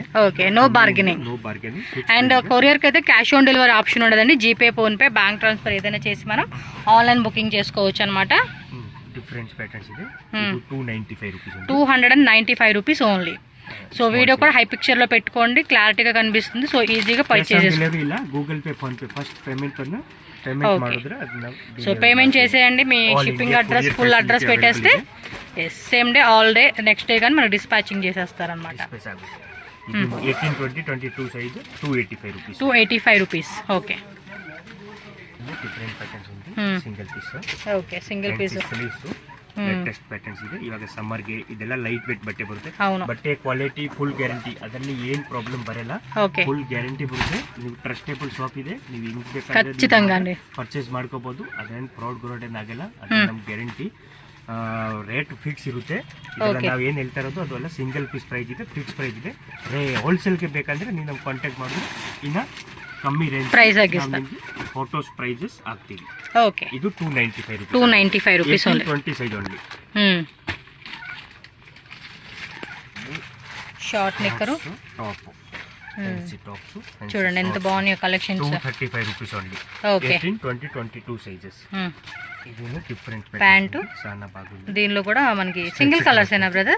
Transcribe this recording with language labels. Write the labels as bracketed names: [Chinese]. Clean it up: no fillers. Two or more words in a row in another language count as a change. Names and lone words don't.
[Telugu] ఓకే [English] no bargaining and courier [Telugu] కి అయితే [English] cash on delivery option [Telugu] ఉండదండి జీపే ఫోన్ పే [English] bank transfer [Telugu] ఏదైనా చేసి మనం [English] online booking [Telugu] చేసుకోవచ్చు అన్నమాట [English] different patterns ಇದೆ 295 రూపాయస్ [Telugu] 295 రూపీస్ ఓన్లీ సో వీడియో కూడా [English] high picture [Telugu] లో పెట్టుకోండి క్లారిటీగా కనిపిస్తుంది సో ఈజీగా పర్చేస్ చేసుకోండి [Kannada] ಇಲ್ಲ ಗೂಗಲ್ ಪೇ ಫೋನ್ ಪೇ [English] first payment [Kannada] ಮಾಡಿದ್ರೆ [Telugu] సో పేమెంట్ చేసేయండి మీ [English] shipping address full address [Telugu] పెట్టేస్తే [English] same day all day next day [Telugu] కానీ మనకు డిస్పాచింగ్ చేసేస్తారనమాట [English] 18 20 22 size 285 rupayas 285 rupees OK different patterns ఉంది single piece OK single piece latest patterns [Kannada] ಇದೆ ಇವಾಗ ಸಮ್ಮರ್ಗೆ ಇದೆಲ್ಲ [English] light weight [Kannada] ಬಟ್ಟೆ ಬರುತ್ತೆ ಬಟ್ಟೆ ಕ್ವಾಲಿಟಿ ಫುಲ್ ಗ್ಯಾರಂಟಿ ಅದರಲ್ಲಿ ಏನು ಪ್ರಾಬ್ಲಮ್ ಬರಲ್ಲ ಫುಲ್ ಗ್ಯಾರಂಟಿ ಬರುತ್ತೆ ನೀವು ಟ್ರಸ್ಟೇಬಲ್ ಶಾಪ್ ಇದೆ ನೀವು ಹಿಂಗ್ ಬೇಕಾದ್ರೆ ಪರ್ಚೇಸ್ ಮಾಡ್ಕೋಬಹುದು ಅದೇನು ಫ್ರಾಡ್ ಗ್ರೋಡ್ ಏನಾಗಲ್ಲ ಅದು ನಮ್ಮ ಗ್ಯಾರಂಟಿ ರೇಟ್ ಫಿಕ್ಸ್ ಇರುತ್ತೆ ನಾವು ಏನು ಹೇಳ್ತಾ ಇರೋದು ಅದೆಲ್ಲ [English] single piece price [Kannada] ಇದೆ [English] fix price [Kannada] ಇದೆ ಹೋಲ್ಸೇಲ್ಗೆ ಬೇಕಂದ್ರೆ ನೀವು ನಮ್ಗೆ ಕಾಂಟ್ಯಾಕ್ಟ್ ಮಾಡಿದ್ರೆ ಇನ್ನು ಕಮ್ಮಿ ರೇಂಜ್ ಪ್ರೈಸ್ ಆಗಿಸ್ತಾ ಫೋಟೋಸ್ ಪ್ರೈಸಸ್ ಆಗ್ತೀವಿ ಓಕೆ ಇದು 295 [English] rupees only 20 size only [Telugu] షార్ట్ నిక్కరు [English] top tops [Telugu] చూడండి ఎంత బాగున్నాయో కలెక్షన్స్ [English] 235 rupees only [Telugu] ఓకే [English] 18 20 22 sizes idi different [Telugu] ప్యాంట్ చాలా బాగుంది దీనిలో కూడా మనకి [English] single colours [Telugu] ఏనా బ్రదర్